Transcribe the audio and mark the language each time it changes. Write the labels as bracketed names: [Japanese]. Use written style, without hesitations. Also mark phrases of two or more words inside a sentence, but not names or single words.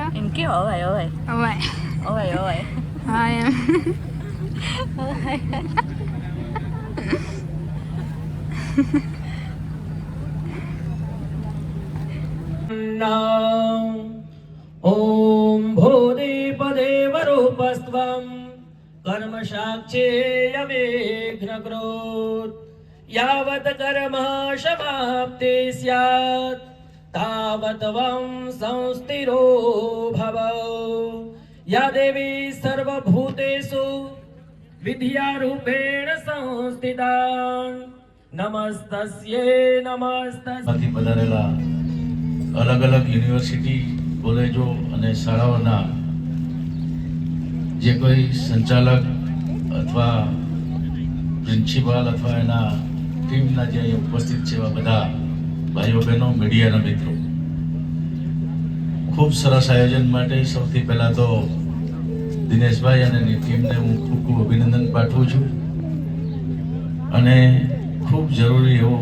[Sanskrit] એમ કે અવાય અવાય અવાય અવાય અવાય હા એમ ओम भूदेवदेवरूपस्त्वं कर्म साक्षेयमेघ्नकृत् यावत् कर्म समाप्ते स्यात् तावत् वं संस्थिरो भव या देवी सर्वभूतेषु विद्यारूपेण संस्थिता नमस्तस्यै नमस्तस्यै. [Gujarati] માંથી પધારેલા અલગ અલગ [English] university colleges [Gujarati] અને શાળાઓના જે કોઈ સંચાલક અથવા પ્રિન્સિપાલ અથવા એના ટીમના જે અહીંયા ઉપસ્થિત છે એવા બધા ભાઈઓ બહેનો મીડિયાના મિત્રો, ખૂબ સરસ આયોજન માટે સૌથી પહેલા તો દિનેશભાઈ અને એની ટીમને હું ખૂબ ખૂબ અભિનંદન પાઠવું છું અને ખૂબ જરૂરી એવું